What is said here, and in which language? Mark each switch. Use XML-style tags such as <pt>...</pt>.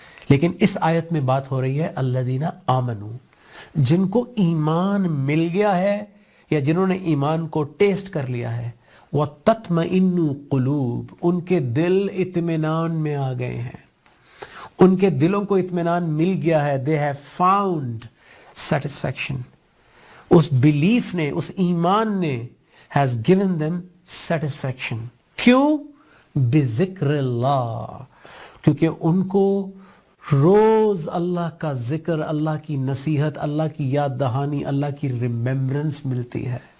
<ur>لیکن اس آیت میں بات ہو رہی ہے</ur> <ar>الذین آمنوا،</ar> <ur>جن کو ایمان مل گیا ہے یا جنہوں نے ایمان کو ٹیسٹ کر لیا ہے.</ur> <ar>وَتَطْمَئِنُّ قُلُوب،</ar> <ur>ان کے دل اطمینان میں آ گئے ہیں، ان کے دلوں کو اطمینان مل گیا ہے.</ur> <en>They have found satisfaction.</en> <ur>اس belief نے، اس ایمان نے</ur> <en>has given them satisfaction.</en> <ur>کیوں؟</ur> <ar>بذکر اللہ،</ar> <ur>کیونکہ ان کو روز اللہ کا ذکر، اللہ کی نصیحت، اللہ کی یاد دہانی، اللہ کی ریمیمبرنس ملتی ہے.</ur>